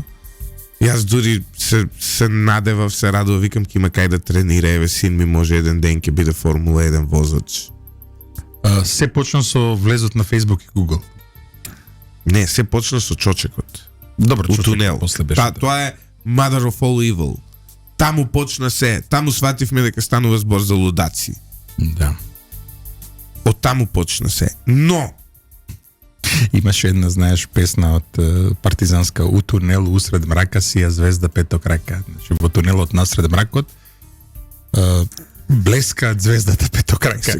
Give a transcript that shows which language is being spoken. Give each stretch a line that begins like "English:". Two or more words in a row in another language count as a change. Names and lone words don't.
Macedonian: Јас дури се надевав, се радував, викам ќе има кај да тренира, еве син ми може еден ден ќе биде Формула 1 возач. Се почна со влезот на Facebook и Google. Не, се почна со чочекот. Добро,
Serbian: У тунел.
Macedonian: после беше. Тоа е
English: Mother of all evil.
Macedonian: Таму почна се. Таму свативме дека станува збор за лудаци. Да. Од таму почна се. Но Имаше една, знаеш, песна од партизанска:
Serbian: у тунел усред мрака си ја звезда петокрака.
Macedonian: Значи во тунелот насред мракот блеска звездата петокрака.